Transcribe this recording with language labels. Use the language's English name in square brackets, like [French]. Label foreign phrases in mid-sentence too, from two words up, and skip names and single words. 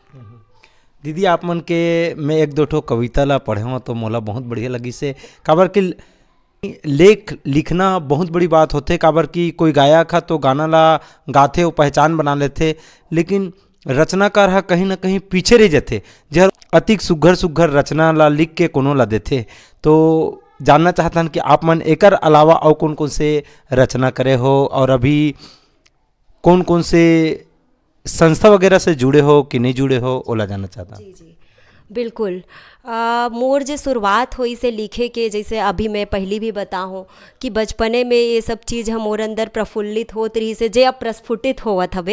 [Chhattisgarhi] दीदी आप मन के मैं एक दो ठो कविता ला पढ़े हूँ तो मोला बहुत बढ़िया लगी से, काबर कि लेख लिखना बहुत बड़ी बात होते, काबर कि कोई गायक है तो गाना ला गाथे वो पहचान बना लेते, लेकिन रचनाकार हा कहीं ना कहीं पीछे रह जाते, जहर अतिक सुघर सुघर रचना ला लिख के कोनो ला देते। तो जानना चाहता हन कि आप मन एकर अलावा और कौन कौन से रचना करे हो, और अभी कौन कौन से संस्था वगैरह से जुड़े हो कि नहीं जुड़े हो, ओला जानना चाहता। जी जी बिल्कुल। मोर जे शुरुआत हुई से लिखे के, जैसे अभी मैं पहली भी बताऊँ कि बचपने में ये सब चीज़ हमोर अंदर प्रफुल्लित होत रही से, जे अब प्रस्फुटित होवत हवे।